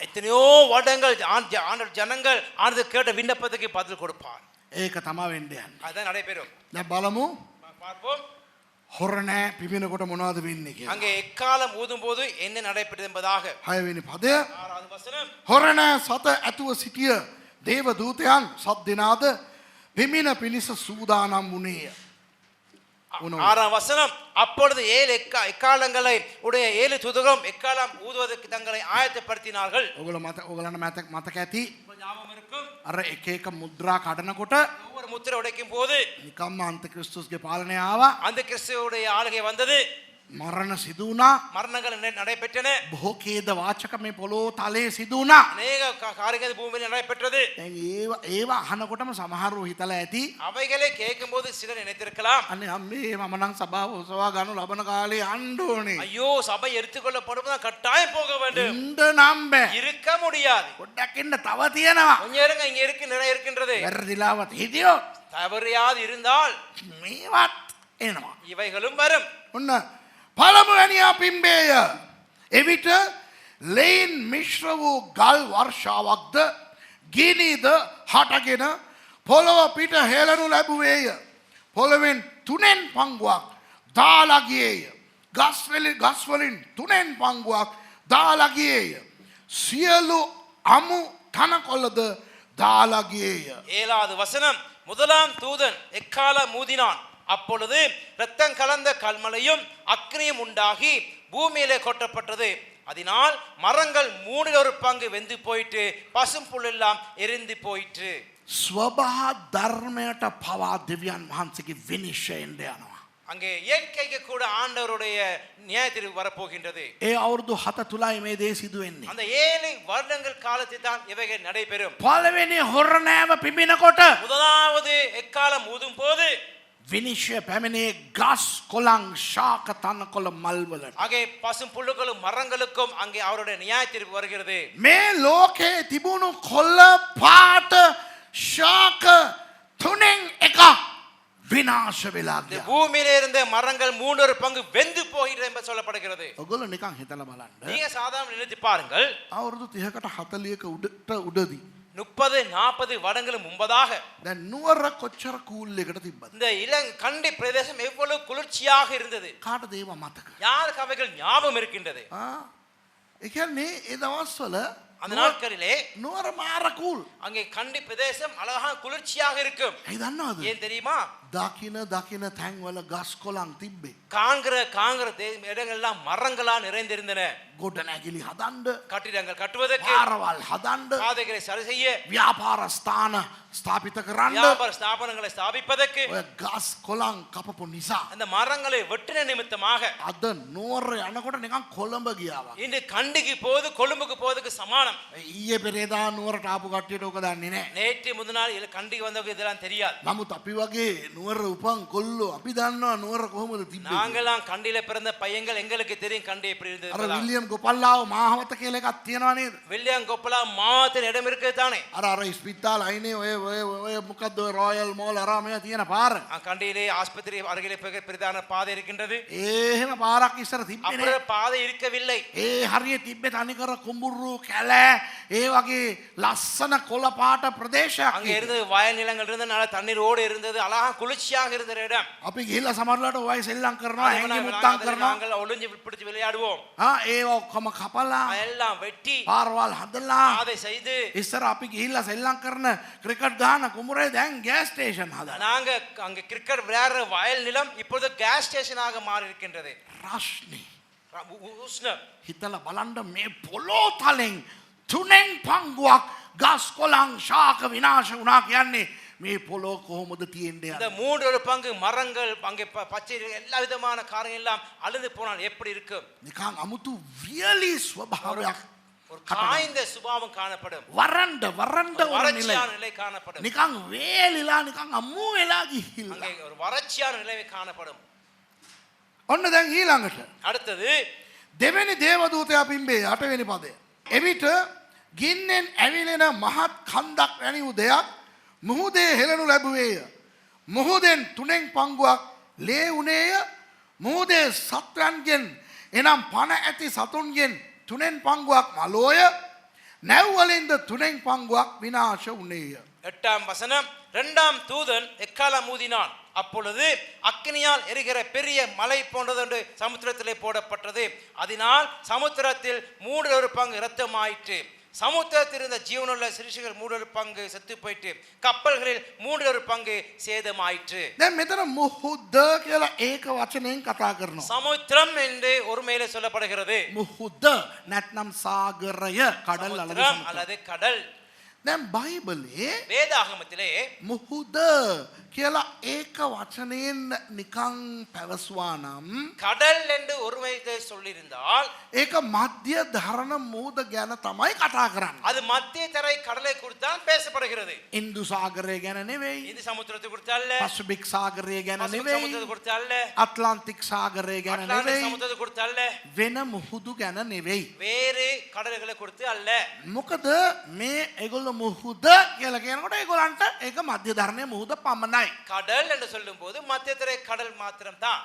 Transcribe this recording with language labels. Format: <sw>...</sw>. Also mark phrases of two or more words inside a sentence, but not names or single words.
<ta>எத்தனையோ வருடங்கள் ஆண்டவர் ஜனங்கள் ஆனது கேட்ட விண்ணப்பத்துக்கு பதில் கொடுப்பார்.</ta> <si>ඒක තමයි වෙන්න යන්නේ.</si> <ta>அதுதான் நடைபெறும்.</ta> <si>දැන් බලමු</si> <ta>பார்ப்போம்.</ta> <si>හොරණෑ පිපිනකොට මොනවද වෙන්නේ කියලා.</si> <ta>அங்கே எக்காலம் ஊதும் போது என்ன நடைபெறும் என்பதாக</ta> <si>6 වෙනි පදය.</si> <ta>6வது வசனம்.</ta> <si>හොරණෑ සත ඇතුව සිටිය දේව දූතයන් සත් දෙනාද පිමින පිණිස සූදානම් වුණේය.</si> <ta>6வது வசனம். அப்பொழுது 7 எக்காலங்களை உடைய 7 தூதர்களும் எக்காலம் ஊதுவதற்கு தங்களை ஆயத்தப்படுத்தினார்கள்.</ta> <si>ඔයගොල්ලන්ට මතක ඇති.</si> <ta>ஞாபகம் இருக்கும்.</ta> <si>අර එක එක මුද්‍රා කඩනකොට</si> <ta>ஒவ்வொரு முத்திரை உடைக்கும் போது</ta> <si>නිකම්ම අන්තික්‍රිස්තුස්ගේ පාලනය ආවා.</si> <ta>அந்த கிறிஸ்துவுடைய ஆளுகை வந்தது.</ta> <si>මරණ සිදු වුණා.</si> <ta>மரணங்கள் நடைபெற்றன.</ta> <si>බොහෝ ඛේද වාචක මේ පොළොව තලයේ සිදු වුණා.</si> <ta>அநேக காரியங்கள் பூமியில் நடைபெற்றது.</ta> <si>දැන් ඒවා අහනකොටම සමහරව හිතලා ඇති.</si> <ta>அவைகளை கேட்கும்போது சிலர் நினைத்திருக்கலாம்,</ta> <si>අනේ අම්මේ මම නම් සභාව උසවා ගන්න ලබන කාලේ යන්න ඕනේ.</si> <ta>ஐயோ சபை எடுத்துக்கொள்ளப்படும்போது கட்டாயம் போக வேண்டும்.</ta> <si>ඉන්න නම් බෑ.</si> <ta>இருக்க முடியாது.</ta> <si>පොඩ්ඩක් ඉන්න තව තියෙනවා.</si> <ta>கொஞ்சம் இருங்க, இங்க இருக்கு நிறைய இருக்கின்றது.</ta> <si>වැරදිලාවත් හිටියොත්</si> <ta>தவறியாது இருந்தால்</ta> <si>මේවත් එනවා.</si> <ta>இவைகளும் வரும்.</ta> <si>ඔන්න පළමුවැනියා පිම්බේය. එවිට ලෙයින් මිශ්‍ර වූ ගල් වර්ෂාවක්ද ගිනිද හටගෙන පොළොව පිට හෙළනු ලැබුවේය. පොළොවෙන් 3 පංගුවක් දාලා ගියේය. ගස්වලින් 3 පංගුවක් දාලා ගියේය. සියලු අමු තනකොළද දාලා ගියේය.</si> <ta>7வது வசனம். முதலாம் தூதன் எக்காலம் ஊதினான். அப்பொழுது இரத்தம் கலந்த கல்மலையும் அக்னியும் உண்டாகி பூமியிலே கொட்டப்பட்டது. அதனால் மரங்கள் 3/4 வெந்து போயிட்டு பசும் புல்லெல்லாம் எரிந்து போயிற்று.</ta> <si>ස්වභා ධර්මයට පවා දෙවියන් වහන්සේගේ විනිශ්චයෙන් යනවා.</si> <ta>அங்கே இயற்கைக்கு கூட ஆண்டவருடைய நியாயத்தீர்ப்பு வரப்போகின்றது.</ta> <si>ඒ අවුරුදු 7 තුලයි මේ දේ සිදු වෙන්නේ.</si> <ta>அந்த 7 வருடங்கள் காலத்தில் தான் இவைகள் நடைபெறும்.</ta> <si>පළවෙනි හොරණෑම පිඹිනකොට</si> <ta>முதலாவது எக்காலம் ஊதும் போது</ta> <si>විනිශ්චය පැමිණේ ගස් කොළන් ශාක තනකොළ මල් වලට.</si> <ta>அங்கே பசும் புல்லுகளும் மரங்களுக்கும் அங்கே அவருடைய நியாயத்தீர்ப்பு வருகிறது.</ta> <si>මේ ලෝකේ තිබුණු කොළ පාට ශාක තුනෙන් එකක් විනාශ වෙලා</si> <ta>இந்த</ta> <si>ගියා.</si> <ta>பூமியிலே இருந்த மரங்கள் 3/4 வெந்து போகிறது என்று சொல்லப்படுகிறது.</ta> <si>ඔයගොල්ලෝ නිකන් හිතලා බලන්න.</si> <ta>நீங்க சாதாரண நினைத்து பாருங்கள்.</ta> <si>අවුරුදු 30කට 40ක උඩදී</si> <ta>30-40 வருடங்களுக்கு முன்பதாக</ta> <si>දැන් නුවර කොච්චර කූල් එකකට තිබ්බද?</si> <ta>இந்த இளங்கண்டி பிரதேசம் எவ்வளவு குளிர்ச்சியாக இருந்தது.</ta> <si>කාටද ඒව මතක?</si> <ta>யாருக்கு அவைகள் ஞாபகம் இருக்கின்றது?</ta> <si>ඒ කියන්නේ ඒ දවස්වල</si> <ta>அந்த நாட்களிலே</ta> <si>නුවර මාර කූල්.</si> <ta>அங்கே கண்டி பிரதேசம் அழகாக குளிர்ச்சியாக இருக்கும்.</ta> <si>ඒ දන්නවද?</si> <ta>ஏன் தெரியுமா?</ta> <si>දකින තැන්වල ගස් කොළන් තිබ්බේ.</si> <ta>காங்கிற இடங்கள் எல்லாம் மரங்களால் நிறைந்திருந்தன.</ta> <si>ගොඩනැගිලි හදන්න,</si> <ta>கட்டிடங்கள் கட்டுவதற்கு,</ta> <si>පාරවල් හදන්න,</si> <ta>பாதைகளை சரி செய்ய,</ta> <si>ව්‍යාපාර ස්ථාන ස්ථාපිත කරන්න</si> <ta>வியாபார ஸ்தாபனங்களை ஸ்தாபிப்பதற்கு</ta> <si>ඔය ගස් කොළන් කපපු නිසා</si> <ta>அந்த மரங்களை வெட்டின நிமித்தமாக</ta> <si>අද නුවර යනකොට නිකන් කොළඹ ගියා වගේ.</si> <ta>இன்று கண்டிக்கு போது கொழும்புக்கு போவதுக்கு சமானம்.</ta> <si>ඊයේ පෙරේදා නුවරට ආපු කට්ටියට ඕක දන්නේ නැහැ.</si> <ta>நேற்று முந்தினால் கண்டிக்கு வந்தவங்க இதெல்லாம் தெரியாது.</ta> <si>නමුත් අපි වගේ නුවර උපන් කොල්ලෝ අපි දන්නවා නුවර කොහොමද තිබ්බේ.</si> <ta>நாங்கெல்லாம் கண்டியில பிறந்த பையன்கள் எங்களுக்கு தெரியும் கண்டி எப்படி இருந்தது.</ta> <si>අර විලියම් ගොපල්ලාව මාහවත කියලා එකක් තියෙනවා නේද?</si> <ta>வில்லியம் கொப்பலா மாத்தின் இடம் இருக்குது தானே.</ta> <si>අර ඉස්පිතාල අයිනේ ඔය මොකද්ද රොයල් මෝල් අරා මේ තියෙන පාර.</si> <ta>கண்டியிலே ஆஸ்பத்திரி அருகிலே பிரதான பாதை இருக்கின்றது.</ta> <si>එහෙම පාරක් ඉස්සර තිබ්බේ</si> <ta>அப்புறம்</ta> <si>නෑ.</si> <ta>பாதை இருக்கவில்லை.</ta> <si>ඒ හරිය තිබ්බේ තනිකර කුඹුරු කැල ඒ වගේ ලස්සන කොළ පාට ප්‍රදේශයක්.</si> <ta>அங்க இருந்தது வயல் நிலங்கள் இருந்தது, நல்ல தண்ணீரோடு இருந்தது, அழகா குளிர்ச்சியாக இருந்த இடம்.</ta> <si>අපි ගිහිල්ලා සමහරලාට ඔය සෙල්ලම් කරනවා හැංගි මුත්තම් කරනවා.</si> <ta>நாங்கள் ஒளிஞ்சு பிடிச்சு விளையாடுவோம்.</ta> <si>ඒ ඔක්කොම කපලා</si> <ta>எல்லாம் வெட்டி</ta> <si>පාරවල් හදලා</si> <ta>பாதை செய்து</ta> <si>ඉස්සර අපි ගිහිල්ලා සෙල්ලම් කරන ක්‍රිකට් ගහන කුඹුරේ දැන්</si> <en>gas station</en> <si>හදලා.</si> <ta>நாங்க அங்க கிரிக்கெட் விளையாடுற வயல் நிலம் இப்பொழுது</ta> <en>gas station</en> <ta>மாறி இருக்கின்றது.</ta> <si>රශ්නේ</si> <ta>உஷ்ணம்.</ta> <si>හිතලා බලන්න මේ පොළොව තලෙන් 3 පංගුවක් ගස් කොළන් ශාක විනාශ වුණා කියන්නේ මේ පොළොව කොහොමද තියෙන්නේ?</si> <ta>இந்த 3/4 மரங்கள் அங்கே பச்சை எல்லா விதமான காரியங்கள் எல்லாம் அழிந்து போனால் எப்படி இருக்கும்?</ta> <si>නිකන් අමුතු වියලි ස්වභාවයක්</si> <ta>ஒரு காய்ந்த சுபாவம் காணப்படும். වරන්ඩ ஒரு நிலை. வறட்சியான நிலை காணப்படும்.</ta> <si>නිකන් වේලිලා නිකන් අමු වෙලා ගිහිල්ලා.</si> <ta>அங்கே ஒரு வறட்சியான நிலை காணப்படும்.</ta> <si>ඔන්න දැන් ඊළඟට</si> <ta>அடுத்தது</ta> <si>දෙවෙනි දේවදූතයා පිම්බේ 8 වෙනි පදය. එවිට ගින්නෙන් ඇවිලෙන මහත් කන්දක් වැනි වූ දෙයක් මුහුදේ හෙළනු ලැබුවේය. මුහුදෙන් තුනෙන් පංගුවක් ලේ වුණේය. මුහුදේ සත්වයන්ගෙන් එනම් පණ ඇති සතුන්ගෙන් තුනෙන් පංගුවක් මලෝය. නැව්වලින්ද තුනෙන් පංගුවක් විනාශ වුණේය.</si> <ta>8ஆம் வசனம். 2ஆம் தூதன் எக்காலம் ஊதினான். அப்பொழுது அக்கினியால் எரிகிற பெரிய மலை போன்றதொன்று சமுத்திரத்திலே போடப்பட்டது. அதனால் சமுத்திரத்தில் 3 பங்கு இரத்தமாயிற்று. சமுத்திரத்தில் இருந்த ஜீவனுள்ள சிறுசுகள் 3 பங்கு செத்து போயிட்டு கப்பல்களில் 3 பங்கு சேதமாயிற்று.</ta> <si>දැන් මෙතන මුහුද කියලා ඒක වචනයෙන් කතා කරනවා.</si> <ta>சமுத்திரம் என்று ஒரு மேலே சொல்லப்படுகிறது.</ta> <si>මුහුද නැත්නම් සාගරය කඩල්</si> <ta>சமுத்திரம் அல்லது கடல்.</ta> <si>දැන් බයිබලයේ</si> <ta>வேதாகமத்திலே</ta> <si>මුහුද කියලා ඒක වචනයෙන් නිකං පැවසුවා නම්</si> <ta>கடல் என்று ஒருமையிலே சொல்லியிருந்தால்</ta> <si>ඒක මධ්‍ය ධරණ මුහුද ගැන තමයි කතා කරන්නේ.</si> <ta>அது மத்திய தரை கடலை குறித்து தான் பேசப்படுகிறது.</ta> <si>ඉන්දු සාගරය ගැන නෙවෙයි.</si> <ta>இந்து சமுத்திரத்தை குறித்து அல்ல,</ta> <si>පසිෆික් සාගරය ගැන</si> <ta>பசிபிக்</ta> <si>නෙවෙයි.</si> <ta>சமுத்திரத்தை குறித்து அல்ல,</ta> <si>අට්ලාන්ටික් සාගරය ගැන</si> <ta>அட்லாண்டிக்</ta> <si>නෙවෙයි.</si> <ta>சமுத்திரத்தை குறித்து அல்ல,</ta> <si>වෙන මුහුදු ගැන නෙවෙයි.</si> <ta>வேறு கடல்களை குறித்து அல்ல.</ta> <si>මොකද මේ ඒගොල්ලෝ මුහුද කියලා කියනකොට ඒගොල්ලන්ට ඒක මධ්‍ය ධරණයේ මුහුද පමණයි.</si> <ta>கடல் என்று சொல்லும்போது மத்திய தரை கடல் மாத்திரம் தான்.</ta>